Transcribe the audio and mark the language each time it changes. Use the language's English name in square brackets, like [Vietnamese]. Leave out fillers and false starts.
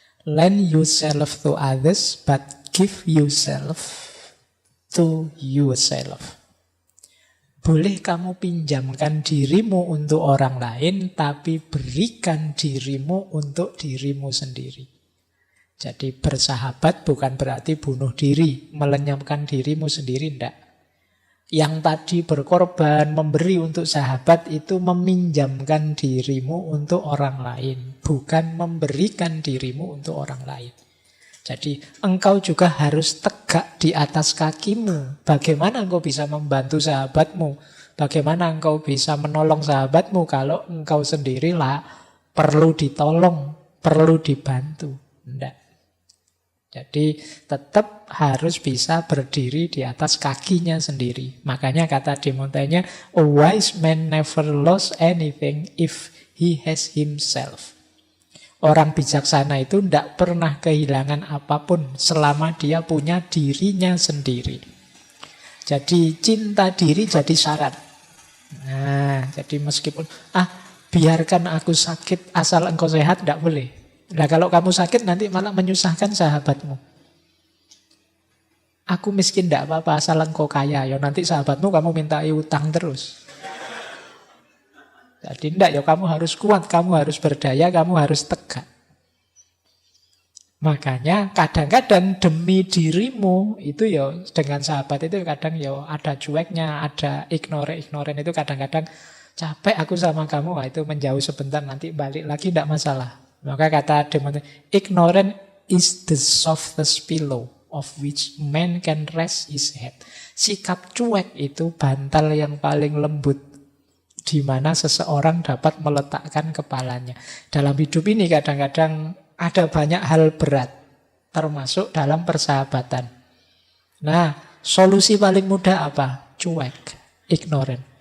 [English] Lend yourself to others, but give yourself to yourself. [Indonesian] boleh kamu pinjamkan dirimu untuk orang lain, tapi berikan dirimu untuk dirimu sendiri. Jadi bersahabat bukan berarti bunuh diri, melenyapkan dirimu sendiri, enggak. Yang tadi berkorban, memberi untuk sahabat itu meminjamkan dirimu untuk orang lain, bukan memberikan dirimu untuk orang lain. Jadi engkau juga harus tegak di atas kakimu. Bagaimana engkau bisa membantu sahabatmu? Bagaimana engkau bisa menolong sahabatmu kalau engkau sendirilah perlu ditolong, perlu dibantu? Tidak. Jadi tetap harus bisa berdiri di atas kakinya sendiri. Makanya kata De Montaigne, [English] a wise man never lost anything if he has himself. [Indonesian] Orang bijaksana itu tidak pernah kehilangan apapun selama dia punya dirinya sendiri. Jadi cinta diri jadi syarat. Nah, jadi meskipun biarkan aku sakit asal engkau sehat, tidak boleh. Nah, kalau kamu sakit nanti malah menyusahkan sahabatmu. Aku miskin tidak apa-apa asal engkau kaya. Ya nanti sahabatmu kamu minta utang terus. Jadi tidak, ya kamu harus kuat, kamu harus berdaya, kamu harus tegak. Makanya kadang-kadang demi dirimu itu ya dengan sahabat itu kadang ya ada cueknya, ada ignoren itu kadang-kadang capek aku sama kamu, itu menjauh sebentar nanti balik lagi tidak masalah. Maka kata De Montaigne, [English] ignorant is the softest pillow of which man can rest his head. [Indonesian] Sikap cuek itu bantal yang paling lembut di mana seseorang dapat meletakkan kepalanya. Dalam hidup ini kadang-kadang ada banyak hal berat, termasuk dalam persahabatan. Nah, solusi paling mudah apa? Cuek, ignorant.